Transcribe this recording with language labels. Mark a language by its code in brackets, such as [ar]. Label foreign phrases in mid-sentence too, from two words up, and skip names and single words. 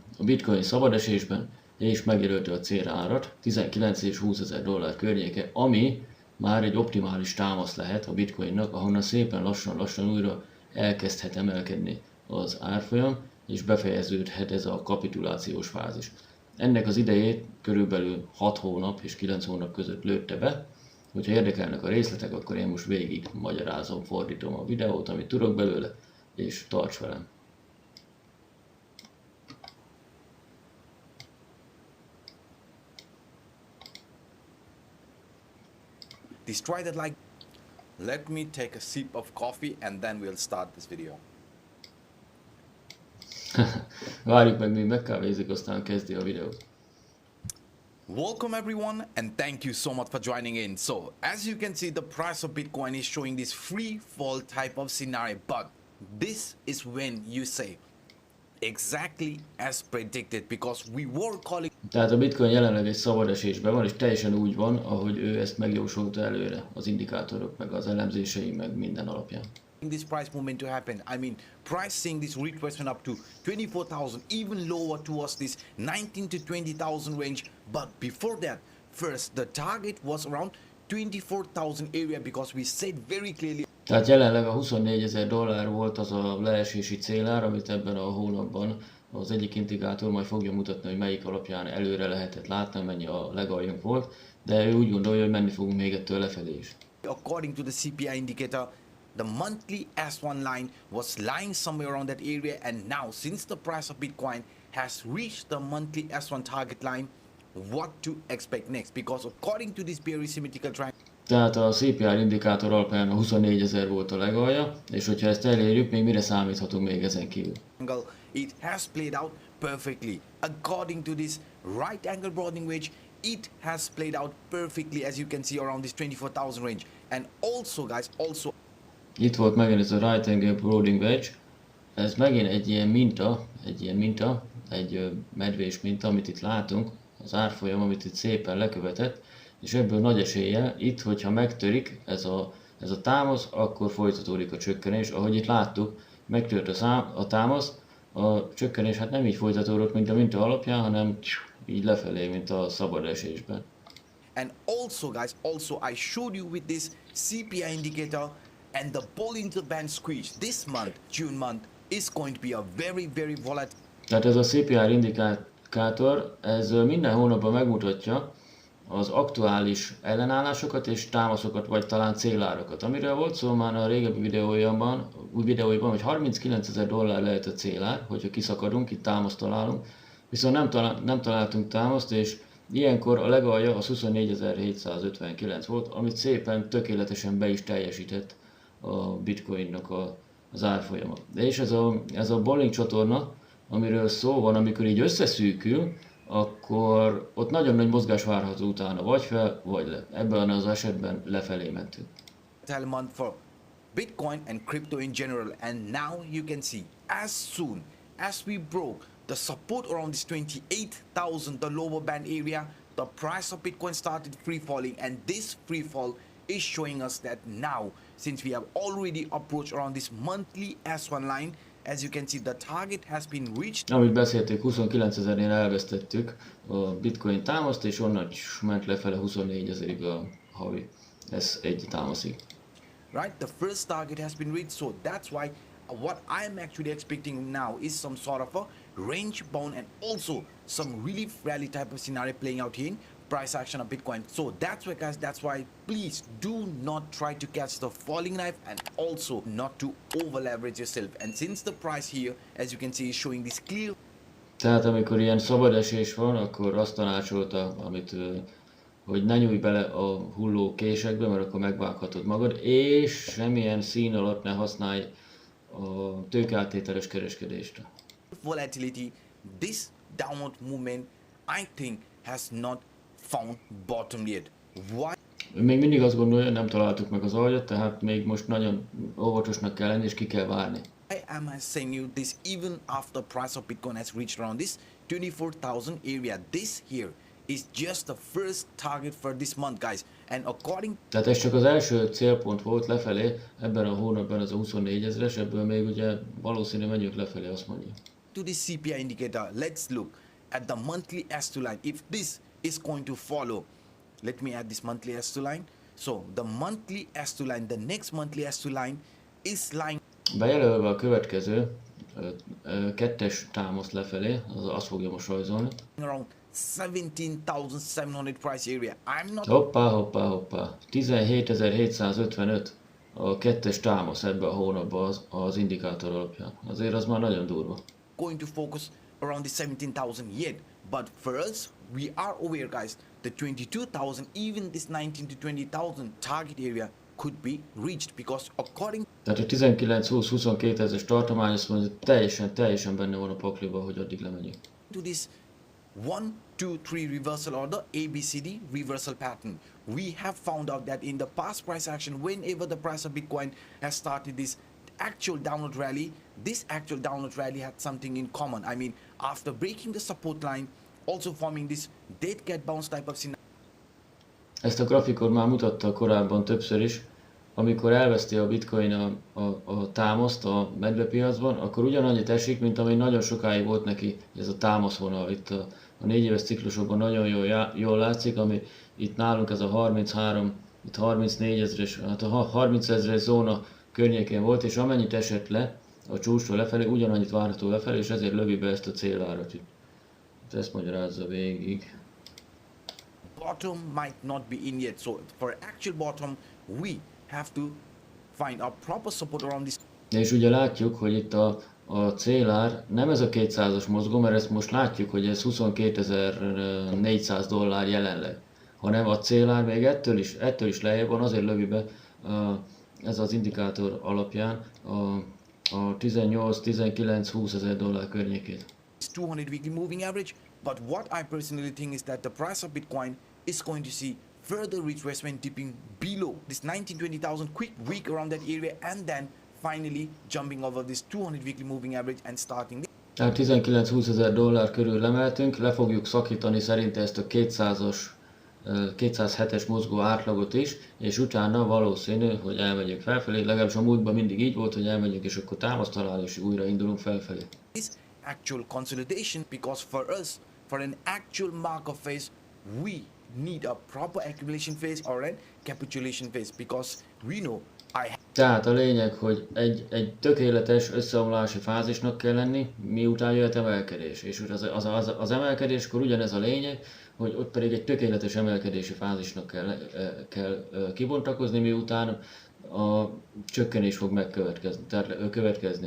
[hu] A bitcoin szabad esésben, és megjelölte a célárat, 19 és 20 ezer dollár környéke, ami már egy optimális támasz lehet a bitcoinnak, ahonnan szépen lassan újra elkezdhet emelkedni az árfolyam, és befejeződhet ez a kapitulációs fázis. Ennek az idejét körülbelül 6 hónap és 9 hónap között lőtte be. Hogyha érdekelnek a részletek, akkor én most végig magyarázom, fordítom a videót, amit tudok belőle, és tarts velem! [en] Destroy that like. Let me take a sip of coffee and then we'll start this video. [hu] Várjuk meg, míg megkávézik, aztán kezdi a videót. [en] Welcome everyone and thank you so much for joining in. So as you can see, the price of Bitcoin is showing this free fall type of scenario, but this is when you say exactly as predicted, because we were calling. [hu] Tehát a bitcoin jelenleg egy szabad esésben van, és teljesen úgy van, ahogy ő ezt megjósolta előre, az indikátorok, meg az elemzései, meg minden alapján. [en] This price movement to happen. I mean, price seeing this retracement up to 24,000, even lower towards this 19 to 20,000 range. But before that, first the target was around 24,000 area, because we said very clearly. [hu] Tehát jelenleg a 24 ezer dollár volt az a leesési célár, amit ebben a hónapban az egyik indikátor majd fogja mutatni, hogy melyik alapján előre lehetett látni, mennyi a legaljunk volt, de ő úgy gondolja, hogy menni fogunk még ettől lefelé is. [en] According to the CPI indicator, the monthly S1 line was lying somewhere around that area, and now since the price of Bitcoin has reached the monthly S1 target line, what to expect next? Because according to this very symmetrical triangle, [hu] tehát a CPI indikátor alapján a 24 ezer volt a legalja, és hogyha ezt elérjük, még mire számíthatunk még ezen kívül? [en] it has played out perfectly. According to this right angle broadening wedge, it has played out perfectly, as you can see, around this 24,000 range. And also guys, [hu] itt volt megint ez a [en] right angle broadening wedge, [hu] ez megint egy ilyen minta, egy medvés minta, amit itt látunk, az árfolyam, amit itt szépen lekövetett, és ebből nagy eséllyel itt, hogyha megtörik ez a támasz, akkor folytatódik a csökkenés. Ahogy itt láttuk, megtört a támasz, a csökkenés hát nem így folytatódott, mint a minta alapján, hanem így lefelé, mint a szabad esésben. [en] And also guys, I showed you with this CPI indicator and the Bollinger Band squeeze. This month, June month, is going to be a very, very volatile. [hu] Tehát ez a CPI indikátor, ez minden hónapban megmutatja az aktuális ellenállásokat és támaszokat, vagy talán célárakat. Amiről volt szó már a régebbi videóiban, hogy 39 ezer dollár lehet a célár, hogyha kiszakadunk, itt támaszt találunk, viszont nem találtunk támaszt, és ilyenkor a legalja az 24.759 volt, amit szépen, tökéletesen be is teljesített a bitcoinnak az árfolyama. De és ez a Bollinger csatorna, amiről szó van, amikor így összeszűkül, akkor ott nagyon nagy mozgás várható utána, vagy fel, vagy le. Ebben az esetben lefelé mentünk. [en] Month for Bitcoin and crypto in general, and now you can see, as soon as we broke the support around this 28,000, the lower band area, the price of Bitcoin started free falling, and this free fall is showing us that now, since we have already approached around this monthly S1 line, as you can see, the target has been reached. [hu] Amit beszéltük, 29 ezernél elvesztettük a bitcoin támaszt, és onnan ment lefele 24 ezerig a havi. Ez egy támaszig. [en] Right, the first target has been reached, so that's why what I'm actually expecting now is some sort of a range bound and also some really rally type of scenario playing out here in price action of Bitcoin. So that's why guys, that's why please do not try to catch the falling knife, and also not to over leverage yourself. And since the price here, as you can see, is showing this clear. [hu] Tehát amikor ilyen szabad esés van, akkor azt tanácsolta, hogy ne nyújj bele a hulló késekbe, mert akkor megvághatod magad, és semmilyen szín alatt ne használj a tőkeáttételes kereskedést. [en] Volatility, this downward movement, I think, has not found bottom yet. Why? [hu] Még mindig azt gondolja, nem találtuk meg az aljat, tehát még most nagyon óvatosnak kell lenni, és ki kell várni. [en] Why am I saying you this even after price of Bitcoin has reached around this 24,000 area? This here is just the first target for this month, guys. And according [hu] Tehát ez csak az első célpont volt lefelé, ebben a hónapban az a 24 000-es, ebből még ugye valószínű menjünk lefelé, azt mondja. [en] to this CPI indicator, let's look at the monthly S2 line. If this is going to follow, let me add this monthly S2 line. So the monthly S2 line, the next monthly S2 line is lying [hu] Bejelölve a következő kettes támaszt lefelé, azt fogja most rajzolni. [en] around 17,700 price area. I'm not [hu] Hoppá. 17.755 a kettes támasz ebbe a hónapban az indikátor alapján. Azért az már nagyon durva. [en] going to focus around the 17,000 yet, but for us, we are aware, guys, the 22,000, even this 19 to 20,000 target area could be reached, because according [hu] Tehát a 19-20-22 ezres tartomány azt mondja, teljesen benne van a pakliba, hogy addig lemegyünk. [en] to this 1, 2, 3 reversal order, ABCD reversal pattern, we have found out that in the past price action, whenever the price of Bitcoin has started this actual downward rally, this actual downward rally had something in common. I mean, after breaking the support line, also forming this dead cat bounce type of scenario. [hu] Ezt a grafikon már mutatta korábban többször is, amikor elveszti a bitcoin a támaszt a medvepiacban, akkor ugyanannyit esik, mint ami nagyon sokáig volt neki ez a támaszvonal. Itt a 4 éves ciklusokban nagyon jól látszik, ami itt nálunk ez a 33, itt 34 ezres, hát a 30 ezres zóna környékén volt, és amennyit esett le a csúcsról lefelé, ugyanannyit várható lefelé, és ezért lövi be ezt a célárat. Ezt magyarázza végig. [en] Bottom might not be in yet, so for actual bottom, we have to find a proper support around this. [hu] És ugye látjuk, hogy itt a célár nem ez a 200-as mozgó, mert ezt most látjuk, hogy ez $22,400 jelenleg, hanem a célár még ettől is lejjebb van, azért lövi be ez az indikátor alapján a 18-19-20 ezer dollár környékét. [en] 200 weekly moving average, but what I personally think is that the price of Bitcoin is going to see further retracement dipping below this 19-20,000 quick week around that area, and then finally jumping over this 200 weekly moving average and starting this. [hu] Tehát 19-20 ezer dollár körül emeltünk, le fogjuk szakítani szerinte ezt a 207-es mozgó átlagot is, és utána valószínű, hogy elmegyünk felfelé, legalábbis a múltban mindig így volt, hogy elmegyünk és akkor támaszt találni, és újra indulunk felfelé. [en] This actual consolidation, because for us, for an actual markup phase, we need a proper accumulation phase or a capitulation phase, because we know [hu] Tehát a lényeg, hogy egy tökéletes összeomlási fázisnak kell lenni, miután jöhet emelkedés. És az emelkedéskor ugyanez a lényeg, hogy ott pedig egy tökéletes emelkedési fázisnak kell kibontakozni, miután a csökkenés fog következni.